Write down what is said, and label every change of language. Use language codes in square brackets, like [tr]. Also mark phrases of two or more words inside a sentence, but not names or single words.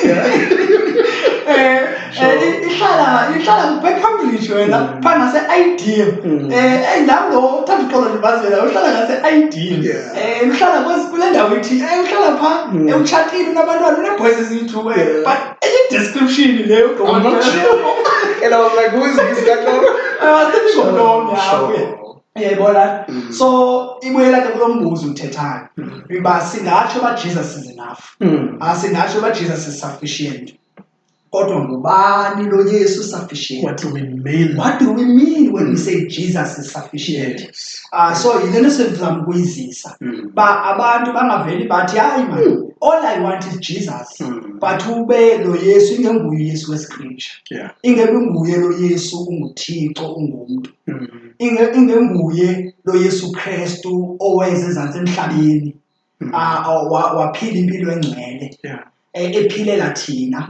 [xh] Ihlala kwiCambridge wena phaa ngase-Ideal. Nam Thanduxolo ndibazela uhlala ngase-Ideal. Uhlala kule ndawo ithi uhlala phaa utshatile unabantwana une-boys eziyi-2 but enye-description leyo [en] I'm not sure. And I was like, who is this guy? [xh] Uyayibona? So ibuyela ke kulo mbuzo uthethayo uba singatsho uba [en] Jesus is enough. [xh] Singatsho uba [en] Jesus is sufficient. [xh] Kodwa ngubani lo Yesu sufficient? [en] What do we mean? What do we mean when we say Jesus is sufficient? [xh] So yile nto sendizama ukuyizisa ba abantu bangaveli bathi hayi man, [en] all I want is Jesus. [xh] But ube lo Yesu ingenguye uYesu wescripture. Ingebe nguye lo Yesu unguThixo ungumuntu. Ingenguye lo Yesu Kristu oweze ezantsi emhlabeni. Waphila impilo engcwele. Ephilela thina.